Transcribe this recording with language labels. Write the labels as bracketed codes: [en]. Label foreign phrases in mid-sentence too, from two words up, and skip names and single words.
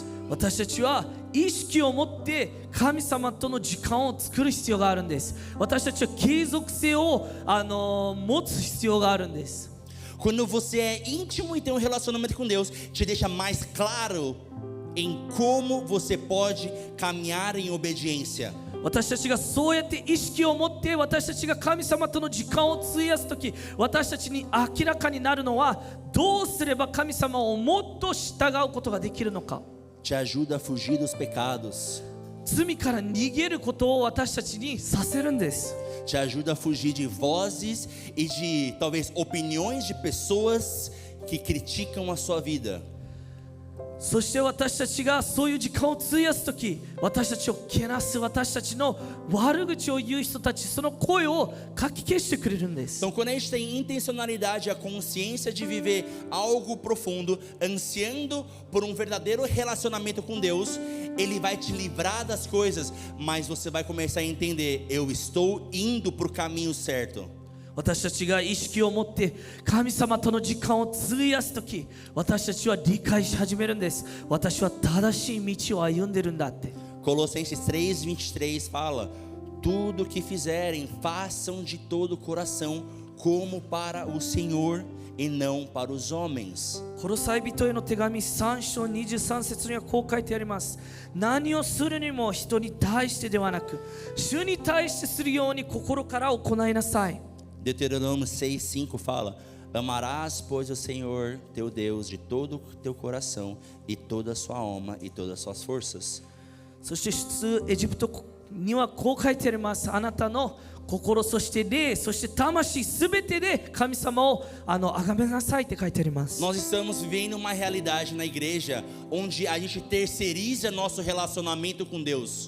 [ja] 私たちは意識を持って神様との時間を作る必要があるんです。私たちは継続性を持つ必要があるんです。 [pt] Quando você é íntimo e tem um relacionamento com Deus, te deixa mais claro em como você pode caminhar em obediência. [ja] 私たちがそうやって意識を持って私たちが神様との時間を費やすとき、私たちに明らかになるのは、どうすれば神様をもっと従うことができるのか。 [pt] Te ajuda a fugir dos pecados. [ja] 罪から逃げることを私たちにさせるんです。 [pt] Te ajuda a fugir de vozes e de talvez opiniões de pessoas que criticam a sua vida. [ja] そして私たちがそういう時間を費やすとき、私たちをけなす、私たちの悪口を言う人たち、その声をかき消してくれるんです。 [pt] Então, quando a gente tem intencionalidade, a consciência de viver algo profundo, ansiando por um verdadeiro relacionamento com Deus, Ele vai te livrar das coisas, mas você vai começar a entender: eu estou indo para o caminho certo. [ja] 私たちが意識を持って神様との時間を費やすとき、私たちは理解し始めるんです。私は正しい道を歩んでるんだって。 [pt] Colossenses 3:23 fala: tudo que fizerem, façam de todo o coração, como para o Senhor e não para os homens. [ja] コロサイ人への手紙3章23節にはこう書いてあります。何をするにも人に対してではなく、主に対してするように心から行いなさい。 [pt] Deuteronômio 6:5 fala: amarás, pois, o Senhor teu Deus de todo o teu coração e toda a sua alma e todas as suas forças. [ja] そして出エジプトにはこう書いてあります。あなたの心、そして霊、そして魂すべてで神様を崇めなさいって書いてあります。 [pt] Nós estamos vivendo uma realidade na igreja onde a gente terceiriza nosso relacionamento com Deus.